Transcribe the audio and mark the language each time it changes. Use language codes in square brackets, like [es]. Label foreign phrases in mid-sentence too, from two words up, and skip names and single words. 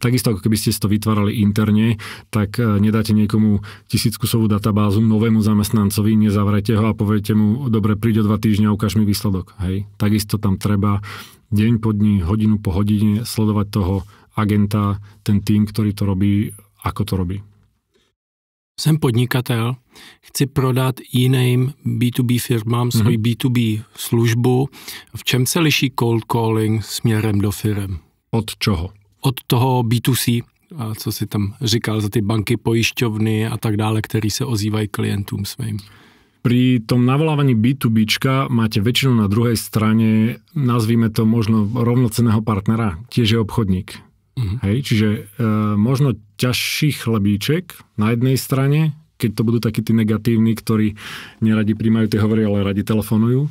[sk] Takisto, ako keby ste si to vytvárali interne, tak nedáte niekomu 1000-kusovú databázu novému zamestnancovi, nezavrete ho a poviete mu, dobre, príď o 2 týždňa, ukáž mi výsledok. Hej. Takisto tam treba deň po dni, hodinu po hodine sledovať toho agenta, ten tým, ktorý to robí, ako to robí. [cs] Jsem podnikatel, chci prodat jiným B2B firmám svoji B2B službu. V čem se liší [en] cold calling [cs] směrem do firem? [sk] Od čoho? [cs] Od toho B2C, co si tam říkal, za ty banky, pojišťovny a tak dále, který se ozývají klientům svým. [sk] Pri tom navolávaní B2Bčka máte väčšinou na druhej strane, nazvíme to možno rovnocenného partnera, tiež je obchodník. Hej, čiže možno ťažší chlebíček na jednej strane, keď to budú takí tí negatívni, ktorí neradi príjmajú tie hovory, ale radi telefonujú.